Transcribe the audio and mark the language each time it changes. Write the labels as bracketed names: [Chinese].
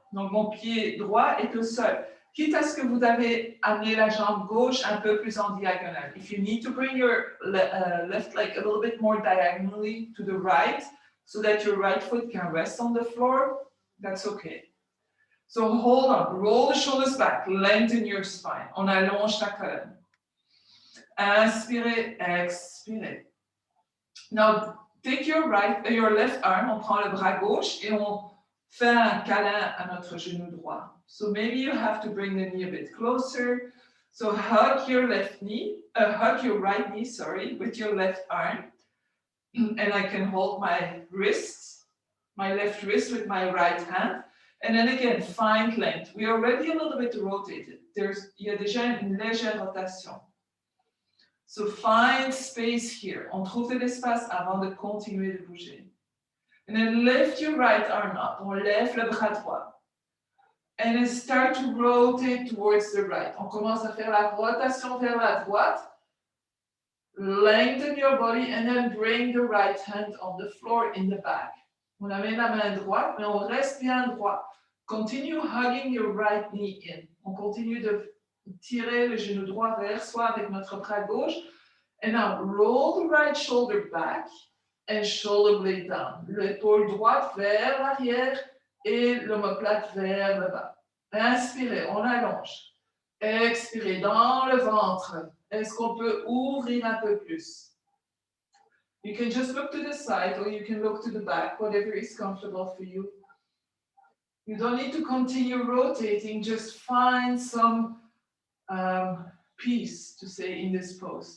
[French] Donc mon pied droit est au sol. Quitte à ce que vous avez amené la jambe gauche un peu plus en diagonale. [English] If you need to bring your left leg a little bit more diagonally to the right, so that your right foot can rest on the floor, that's okay. So hold on, roll the shoulders back, lengthen your spine. [French] On allonge la colonne. Inspirez, expirez. [English] Now, take your left arm, [French] on prend le bras gauche et on fait un câlin à notre genou droit. [English] So maybe you have to bring the knee a bit closer. So hug your right knee, with your left arm. And I can hold my left wrist with my right hand. And then again, find length. We are already a little bit rotated. [French] Il y a déjà une légère rotation. [English] So find space here. [French] On trouve de l'espace avant de continuer de bouger. [English] And then lift your right arm up. [French] On lève le bras droit. [English] And then start to rotate towards the right. [French] On commence à faire la rotation vers la droite. [English] Lengthen your body and then bring the right hand on the floor in the back. [French] On amène la main droite, mais on reste bien droit. [English] Continue hugging your right knee in. [French] On continue de tirer le genou droit vers soi avec notre bras gauche. [English] And now roll the right shoulder back and shoulder blade down. [French] L'épaule droite vers l'arrière et l'omoplate vers le bas. Inspirez, on allonge. Expirez dans le ventre. Est-ce qu'on peut ouvrir un peu plus? [English] You can just look to the side or you can look to the back, whatever is comfortable for you. You don't need to continue rotating, just find some peace to say in this pose.